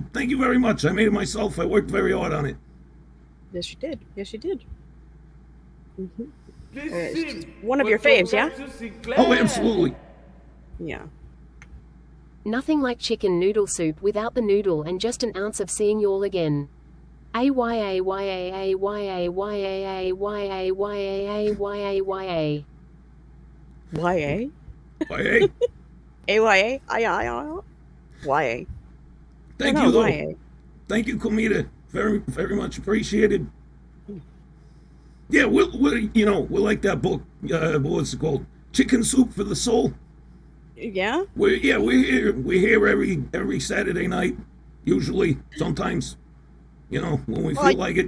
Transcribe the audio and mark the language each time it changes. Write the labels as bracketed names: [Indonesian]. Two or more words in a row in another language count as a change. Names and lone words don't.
[English] Thank you very much. I made it myself. I worked very hard on it. Yes, you did. Yes, you did. One of your faves, yeah? Oh, absolutely. Yeah. Nothing like chicken noodle soup without the noodle and just an ounce of seeing y'all again. A-Y-A-Y-A-A-Y-A-Y-A-Y-A-Y-A-Y-A-Y-A. Y-A? YA. A-Y-A? I-I-I? Y-A. Thank No, you, though. Y-A. Thank you, Komita. Very, very much appreciated. Yeah, we're like that book. What's it called? Chicken Soup for the Soul. Yeah? We're here every Saturday night, usually, sometimes, when we feel like it.